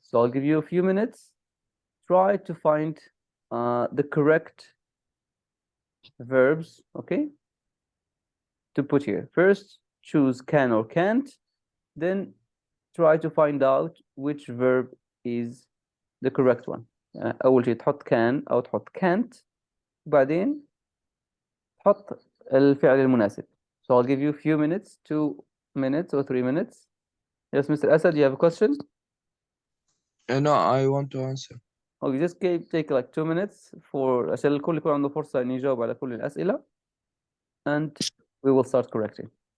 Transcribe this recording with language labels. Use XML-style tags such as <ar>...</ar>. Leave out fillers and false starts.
<en>So I'll give you a few minutes. Try to find the correct verbs, okay, to put here. First, choose can or can't. Then try to find out which verb is the correct one.</en> <ar>أول شيء تحط can أو تحط can't. بعدين تحط الفعل المناسب.</ar> <en>So I'll give you a few minutes, 2 minutes or 3 minutes. Yes, Mr. Asad, you have a question? No, I want to answer. Okay, just take like 2 minutes</en> <ar>عشان الكل يكون عنده فرصة إنه يجاوب على كل الأسئلة.</ar> <en>And we will start correcting.</en>